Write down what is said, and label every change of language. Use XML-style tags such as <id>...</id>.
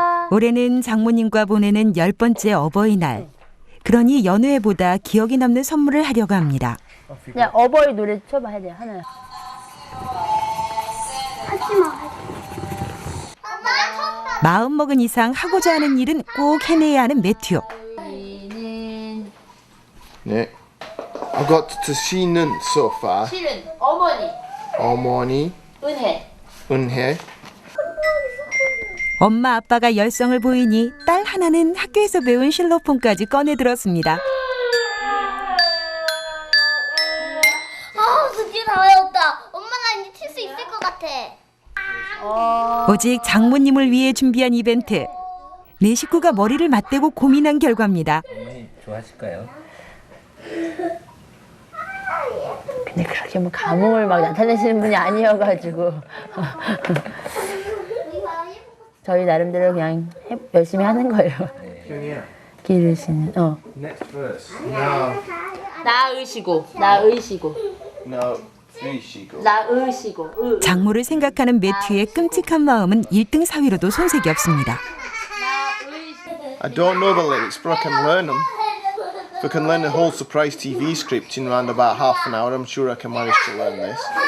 <ko>올해는 장모님과 보내는 10번째 어버이날. 그러니 여느 해보다 기억에 남는 선물을 하려고 합니다. 그냥 어버이 노래 쳐봐 해야 돼 하나. 마음먹은 이상 하고자 하는 일은 꼭 해내야 하는 매튜.</ko> <en>Yeah. I've got to Sheehan so far.</en> <ko>실은 어머니, 어머니, 은혜. 엄마 아빠가 열성을 보이니 딸 하나는 학교에서 배운 실로폰까지 꺼내 들었습니다. 드디어 다 외웠다. 엄마가 이제 칠 수 있을 것 같아. 오직 장모님을 위해 준비한 이벤트. 네 식구가 머리를 맞대고 고민한 결과입니다. 어머니 좋아하실까요? 근데 그렇게 뭐 감흥을 막 나타내시는 분이 아니어가지고 저희 나름대로 그냥 열심히 하는 거예요. 기르시는.</ko> <en>Next verse.</en> <ko>나으시고.</ko> <en>No, Sheehan.</en> <ko>나으시고. 장모를 생각하는 매튜의 끔찍한 마음은 1등 사위로도 손색이 없습니다.</ko> <en>I don't know the lyrics, but I can learn them. If I can learn the whole surprise TV script in around about half an hour, I'm sure I can manage to learn this.</en>